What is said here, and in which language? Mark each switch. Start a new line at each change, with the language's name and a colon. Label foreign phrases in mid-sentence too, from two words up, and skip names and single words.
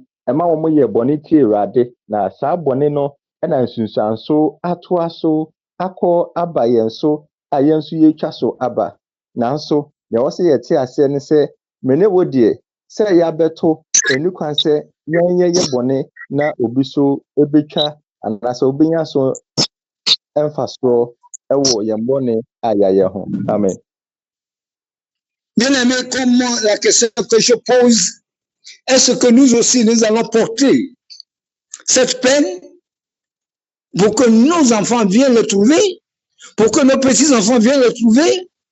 Akan: ɛma wɔn yɛ bɔne tie Awurade na saa bɔne no ɛna nsunsuanso atoa so akɔ aba yɛn so a yɛn nso yɛtwa so aba nanso nea wɔsɛ yɛte aseɛ ne sɛ mene wo deɛ sɛ yɛabɛto ɛni kwan sɛ yɛn yɛyɛ bɔne na obi so ɛbɛtwa anaasɛ obɛnya so ɛmfa soɔ ɛwɔ yɛn bɔne a yɛayɛ ho. Amen.
French: Bien aimé, comme moi, la question que je pose, est-ce que nous aussi, nous allons porter cette peine pour que nos enfants viennent le trouver, pour que nos petits-enfants viennent le trouver?